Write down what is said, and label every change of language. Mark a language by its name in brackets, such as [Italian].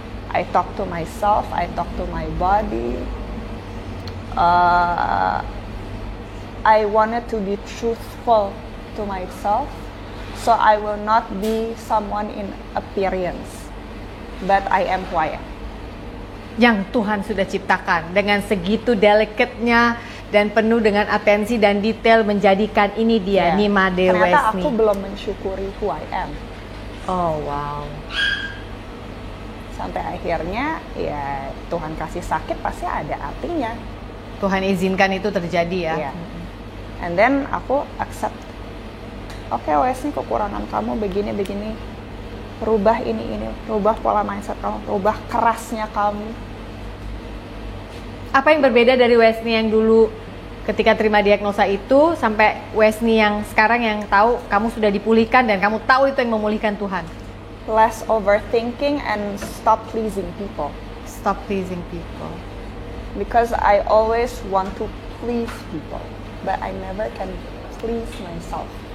[English] I talk to myself, I talk to my body. I wanted to be truthful to myself, so I will not be someone in appearance, but I am who I am. [Indonesian] Yang Tuhan sudah ciptakan dengan segitu delicate-nya dan penuh dengan atensi dan detail, menjadikan ini dia, Nima De Wesni. Ternyata aku belum mensyukuri [English] who I am. Oh wow. [Indonesian] Sampai akhirnya ya Tuhan kasih sakit pasti ada artinya. Tuhan izinkan itu terjadi ya. [English] And then [Indonesian] aku accept. Oke, Wesni, kekurangan kamu begini. Rubah ini, rubah pola mindset kamu, rubah kerasnya kamu. Apa yang berbeda dari Wesni yang dulu ketika terima diagnosa itu sampai Wesni yang sekarang yang tahu kamu sudah dipulihkan dan kamu tahu itu yang memulihkan Tuhan? [English] Less overthinking and stop pleasing people. Stop pleasing people. Because I always want to please people, but I never can please myself.